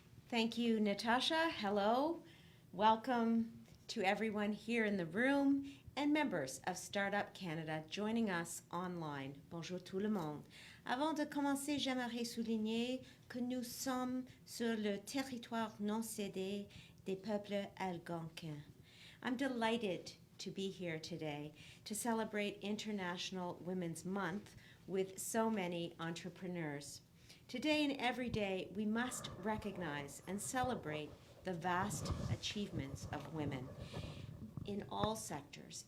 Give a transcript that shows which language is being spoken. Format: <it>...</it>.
<en>Thank you, Natasha. Hello. Welcome to everyone here in the room and members of Startup Canada joining us online.</en> <fr>Bonjour tout le monde. Avant de commencer, j'aimerais souligner que nous sommes sur le territoire non cédé des peuples algonquins.</fr> <en>I'm delighted to be here today to celebrate International Women's Month with so many entrepreneurs. Today and every day, we must recognize and celebrate the vast achievements of women in all sectors.</en>